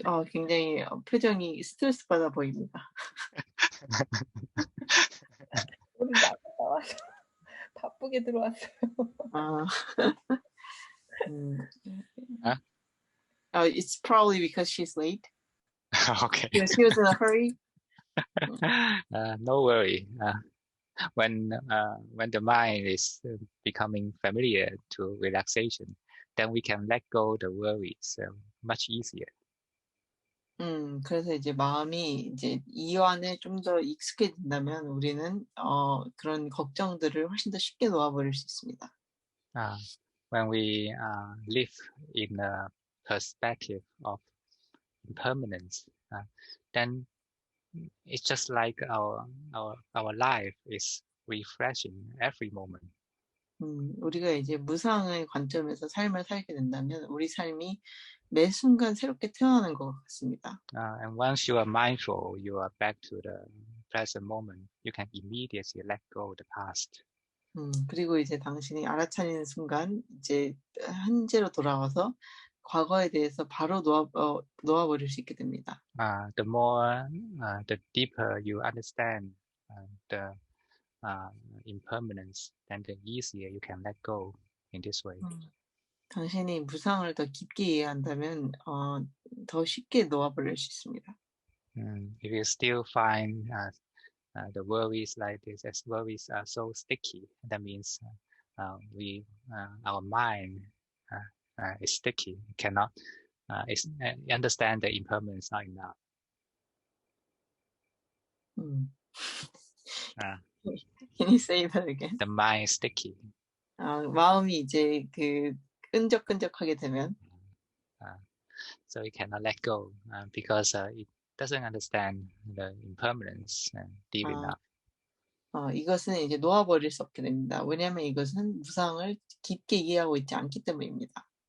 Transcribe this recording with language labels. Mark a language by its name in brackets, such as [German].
[Korean] 굉장히 표정이 스트레스 받아 보입니다. 우리 나갔다 와서 바쁘게 들어왔어요. 아, 음, Huh? [English] it's probably because she's late. Okay. She was in a hurry. No worry. When the mind is becoming familiar to relaxation, then we can let go the worries much easier. [Korean] 그래서 이제 마음이 이제 이완에 좀 더 익숙해진다면 우리는 그런 걱정들을 훨씬 더 쉽게 놓아버릴 수 있습니다. [English] When we live in a perspective of impermanence, then it's just like our life is refreshing every moment. [Korean] 우리가 이제 무상의 관점에서 삶을 살게 된다면 우리 삶이 매 순간 새롭게 태어나는 것 같습니다. [English] And once you are mindful, you are back to the present moment. You can immediately let go of the past. [Korean] 그리고 이제 당신이 알아차리는 순간 이제 현재로 돌아와서 과거에 대해서 바로 놓아버릴 수 있게 됩니다. [English] The more, the deeper you understand the impermanence, then the easier you can let go in this way. [Korean] 당신이 무상을 더 깊게 이해한다면 더 쉽게 놓아버릴 수 있습니다. [English] If you still find the worries like this, as worries are so sticky, that means our mind is sticky, cannot understand the impermanence not enough. Can you say that again? The mind is sticky. [Korean] 마음이 이제 그 끈적끈적하게 되면 [English] so it cannot let go because it doesn't understand the impermanence deep enough. [Korean] 이것은 이제 놓아버릴 수 없게 됩니다. 왜냐하면 이것은 무상을 깊게 이해하고 있지 않기 때문입니다.